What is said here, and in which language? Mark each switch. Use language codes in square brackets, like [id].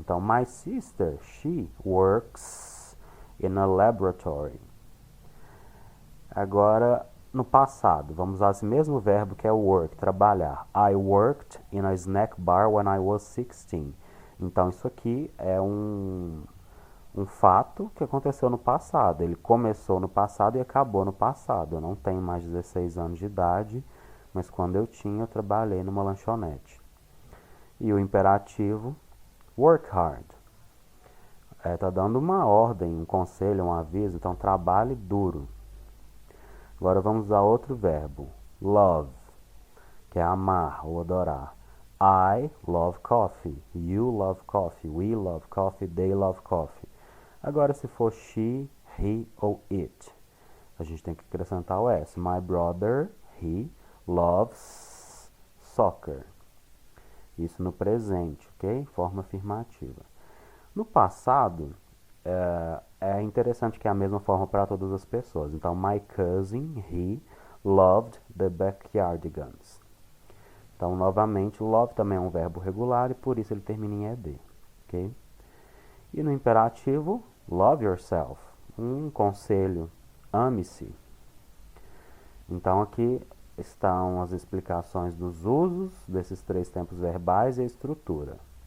[pt] Então, [en] my sister, she works in a laboratory. [pt] Agora, no passado, vamos usar esse mesmo verbo que é work, trabalhar. [en] I worked in a snack bar when I was 16. [pt] Então, isso aqui é um fato que aconteceu no passado. Ele começou no passado e acabou no passado. Eu não tenho mais 16 anos de idade, mas quando eu tinha, eu trabalhei numa lanchonete. E o imperativo, [en] work hard. [pt] Tá dando uma ordem, um conselho, um aviso, então trabalhe duro. Agora vamos usar outro verbo, love, que é amar ou adorar. [en] I love coffee, you love coffee, we love coffee, they love coffee. [pt] Agora se for she, he ou it, a gente tem que acrescentar o S. [en] My brother, he loves soccer. [pt] Isso no presente, ok? Forma afirmativa. No passado, é interessante que é a mesma forma para todas as pessoas. Então, [en] my cousin, he loved the backyardigans. [pt] Então, novamente, love também é um verbo regular e por isso ele termina em ed, ok? E no imperativo, [en] love yourself. [pt] Um conselho, ame-se. Então, aqui estão as explicações dos usos desses 3 tempos verbais e a estrutura.